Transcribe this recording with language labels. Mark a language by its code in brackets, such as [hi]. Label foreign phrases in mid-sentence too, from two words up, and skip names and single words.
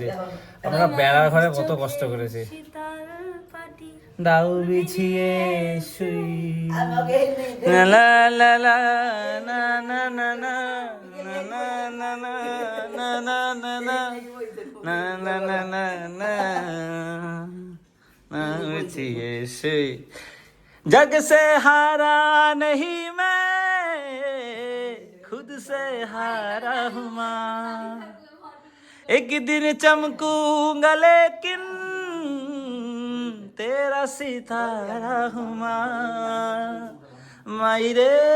[bn] আমরা বেড়ার ঘরে কত কষ্ট করেছি, দাও বিছিয়ে শুই লা লা লা লা না না না না না না না না না না না না না না না না না বিছিয়ে শুই। [hi] जग से हारा नहीं मैं, खुद से हारा हूँ एक दिन चमकूंगा लेकिन सितारा हूँ माँ मायरे